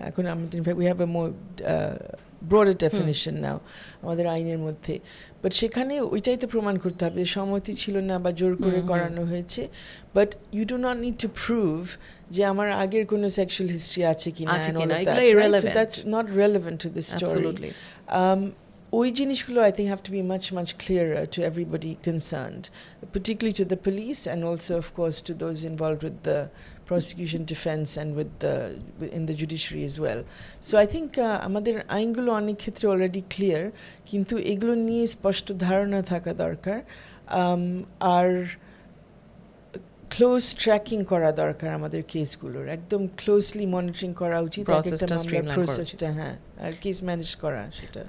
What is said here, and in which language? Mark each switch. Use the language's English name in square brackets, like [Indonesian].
[Bangla] এখন আমাদের [English] we have a more broader definition now [Bangla] আমাদের আইনের মধ্যে, বাট সেখানে ওইটাই তো প্রমাণ করতে হবে, সম্মতি ছিল না বা জোর করে করানো হয়েছে, but [English] you do not need to prove [Bangla] যে আমার আগের কোনো সেক্সুয়াল হিস্ট্রি আছে কিনা, [English] That's not relevant to this story. [Bangla] ওই জিনিসগুলো [English] I think have to be much clearer to everybody concerned, particularly to the police and also of course to those involved with the prosecution, defense and in the judiciary as well. So I think [Bangla] আমাদের আইনগুলো অনেক ক্ষেত্রে already clear, কিন্তু এগুলো নিয়ে স্পষ্ট ধারণা থাকা দরকার, আর ক্লোজ ট্র্যাকিং করা দরকার আমাদের কেসগুলোর, একদম ক্লোজলি মনিটরিং করা উচিত প্রসেসটা, হ্যাঁ, আর কেস ম্যানেজ করা সেটা।